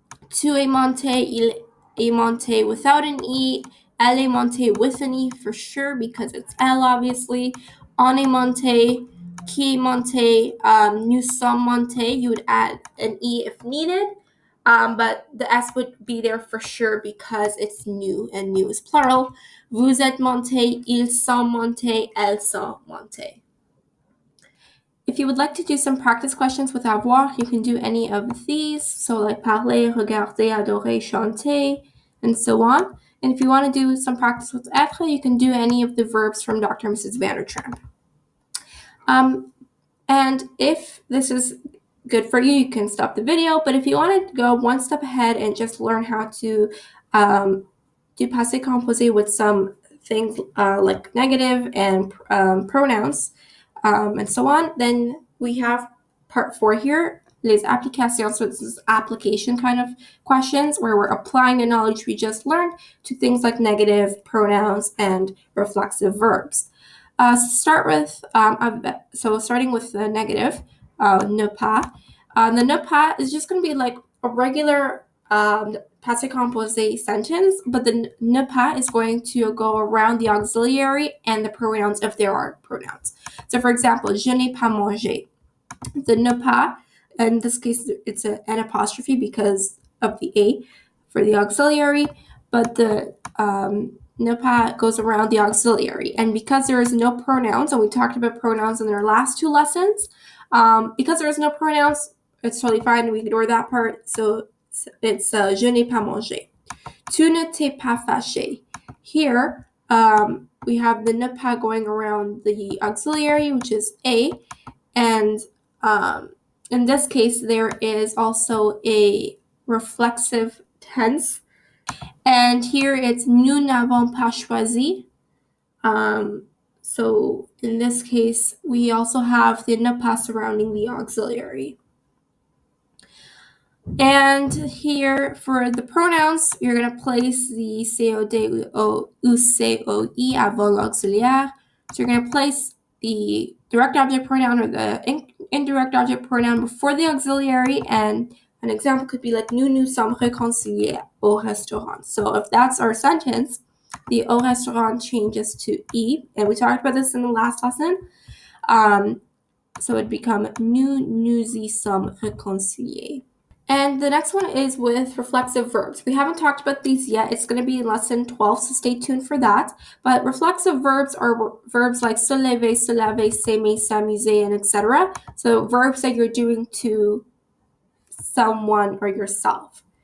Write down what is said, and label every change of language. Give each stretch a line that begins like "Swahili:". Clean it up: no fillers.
French: Tu es monté, il est monté
English: without an E,
French: elle est montée
English: with an E for sure because it's elle, obviously.
French: On est monté, qui est monté, nous sommes montés,
English: you would add an E if needed. But the S would be there for sure because it's new, and new is plural.
French: Vous êtes montés, ils sont montés, elles sont montées.
English: If you would like to do some practice questions with avoir, you can do any of these. So like parler, regarder, adorer, chanter, and so on. And if you want to do some practice with être, you can do any of the verbs from Dr. and Mrs. Vandertramp. And if this is good for you, you can stop the video. But if you want to go one step ahead and just learn how to do passé composé with some things like negative and pronouns and so on, then we have part 4 here, les applications. So this is application kind of questions where we're applying the knowledge we just learned to things like negative, pronouns, and reflexive verbs. Starting with the negative, ne pas. The ne pas is just going to be like a regular passé composé sentence, but the ne pas is going to go around the auxiliary and the pronouns if there are pronouns. So for example,
French: je n'ai pas mangé.
English: The ne pas, in this case, it's an apostrophe because of the A for the auxiliary, but the ne pas goes around the auxiliary. And because there is no pronouns, and we talked about pronouns in our last 2 lessons, because there is no pronouns, it's totally fine. We ignore that part.
French: So it's je n'ai pas mangé. Tu ne t'es pas fâché.
English: Here, we have the ne pas going around the auxiliary, which is A. And in this case, there is also a reflexive tense. And here it's
French: nous n'avons pas choisi.
English: So in this case, we also have the ne pas surrounding the auxiliary. And here for the pronouns, you're going to place the
French: COD ou COI avant l'auxiliaire.
English: So you're going to place the direct object pronoun or the indirect object pronoun before the auxiliary, and an example could be like
French: nous sommes réconciliés au restaurant.
English: So if that's our sentence, the au restaurant changes to I, and we talked about this in the last lesson. So it'd become
French: nous y sommes réconciliés.
English: And the next one is with reflexive verbs. We haven't talked about these yet. It's going to be in lesson 12, so stay tuned for that. But reflexive verbs are verbs like se lever, se laver, s'aimer, s'amuser, and etc. So verbs that you're doing to someone or yourself.